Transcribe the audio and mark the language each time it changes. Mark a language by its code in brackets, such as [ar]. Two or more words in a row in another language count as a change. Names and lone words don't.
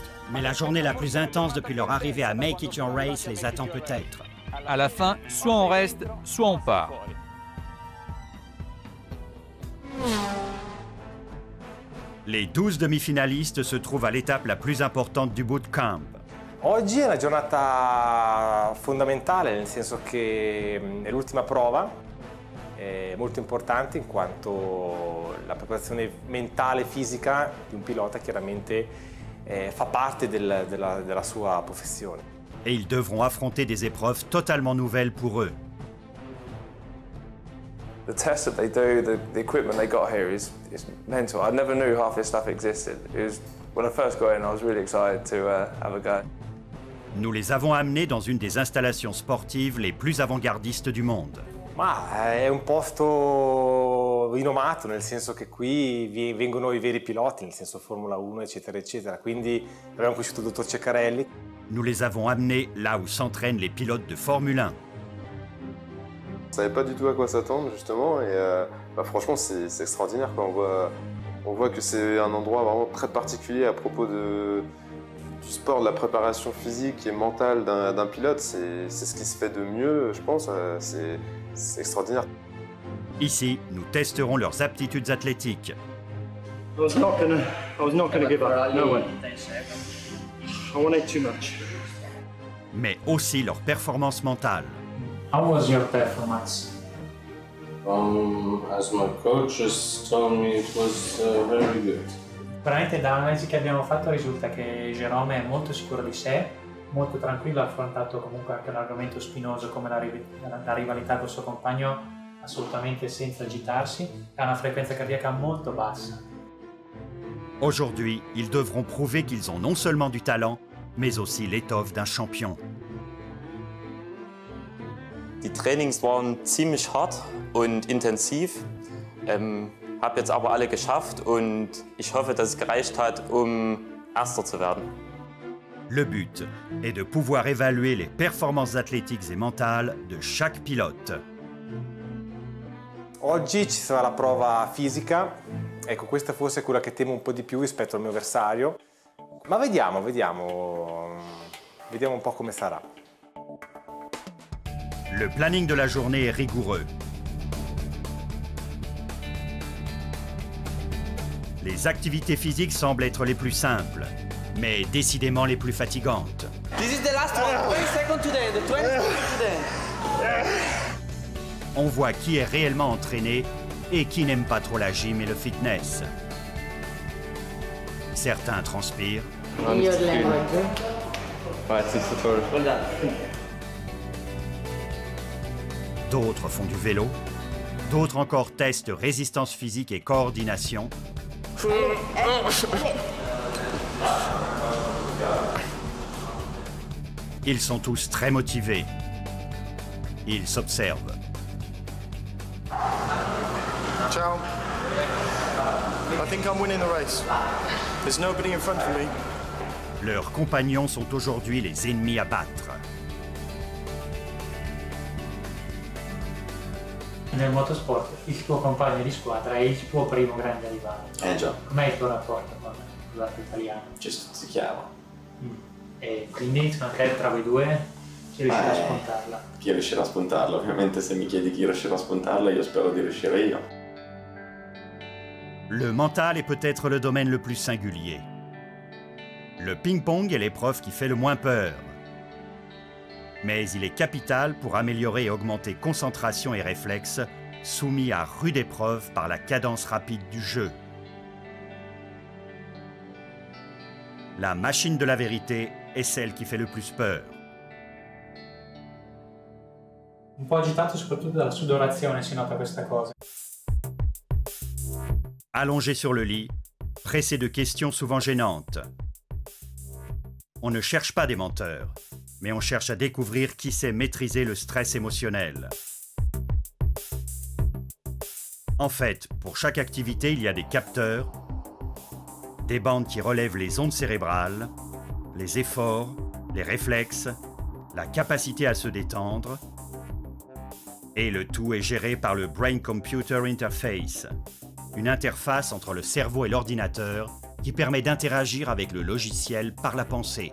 [fr] Mais la journée la plus intense depuis leur arrivée à Make It Your Race les attend peut-être. À la fin, soit on reste, soit on part. Les 12 demi-finalistes se trouvent à l'étape la plus importante du bootcamp. [it] Oggi è una giornata fondamentale, nel senso che è l'ultima prova, è molto importante in quanto la preparazione mentale e fisica di un pilota chiaramente fa parte della sua professione. [fr] Et ils devront affronter des épreuves totalement nouvelles pour eux. [en] The tests that they do, the equipment they got here is mental. I never knew half this stuff existed. When I first got in, I was really excited to have a go. [fr] Nous les avons amenés dans une des installations sportives les plus avant-gardistes du monde. [it] Ma è un posto rinomato, nel senso che qui vengono i veri piloti, nel senso Formula 1, eccetera, eccetera. Quindi abbiamo conosciuto il dottor Ceccarelli. [fr] Nous les avons amenés là où s'entraînent les pilotes de Formule 1. On savait pas du tout à quoi s'attendre justement et franchement c'est extraordinaire quoi. On voit que c'est un endroit vraiment très particulier à propos du sport, de la préparation physique et mentale d'un pilote. C'est ce qui se fait de mieux je pense, c'est extraordinaire. Ici, nous testerons leurs aptitudes athlétiques. [en] I was not gonna give up. No way. I wanted too much. [fr] Mais aussi leur performance mentale. [en] How was your performance? As my coach just told me, it was very good. [it] Veramente dall'analisi che abbiamo fatto risulta che Jérôme è molto sicuro di sé, molto tranquillo, ha affrontato comunque anche un argomento spinoso come la rivalità col suo compagno assolutamente senza agitarsi, ha una frequenza cardiaca molto bassa. [fr] Aujourd'hui, ils devront prouver qu'ils ont non seulement du talent, mais aussi l'étoffe d'un champion. [de] Die Trainings waren ziemlich hart und intensiv, habe jetzt aber alle geschafft und ich hoffe, dass es gereicht hat, Erster zu werden. [fr] Le but est de pouvoir évaluer les performances athlétiques et mentales de chaque pilote. [it] Oggi ci sarà la prova fisica, ecco questa forse è quella che temo un po' di più rispetto al mio avversario, ma vediamo un po' come sarà. [fr] Le planning de la journée est rigoureux. Les activités physiques semblent être les plus simples, mais décidément les plus fatigantes. [en] This is the last one. 20 seconds to the end. 20 seconds to the end. [fr] On voit qui est réellement entraîné et qui n'aime pas trop la gym et le fitness. Certains transpirent. D'autres font du vélo. D'autres encore testent résistance physique et coordination. Ils sont tous très motivés. Ils s'observent. [it] Ciao. [en] I think I'm winning the race. There's nobody in front of me. [fr] Leurs compagnons sont aujourd'hui les ennemis à battre. [it] Nel motorsport il tuo compagno di squadra è il tuo primo grande rivale. Già. Com'è il tuo rapporto con l'altro italiano? Ci stuzzichiamo. E quindi magari tra voi due chi riuscirà a spuntarla? Chi riuscirà a spuntarla? Ovviamente se mi chiedi chi riuscirà a spuntarla io spero di riuscire io. [fr] Le mental est peut-être le domaine le plus singulier. Le ping-pong est l'épreuve qui fait le moins peur. Mais il est capital pour améliorer et augmenter concentration et réflexes, soumis à rude épreuve par la cadence rapide du jeu. La machine de la vérité est celle qui fait le plus peur. [it] Un po' agitato soprattutto dalla sudorazione si nota questa cosa. [fr] Allongé sur le lit, pressé de questions souvent gênantes. On ne cherche pas des menteurs, mais on cherche à découvrir qui sait maîtriser le stress émotionnel. En fait, pour chaque activité, il y a des capteurs, des bandes qui relèvent les ondes cérébrales, les efforts, les réflexes, la capacité à se détendre, et le tout est géré par le [en] Brain-Computer Interface, [fr] une interface entre le cerveau et l'ordinateur qui permet d'interagir avec le logiciel par la pensée.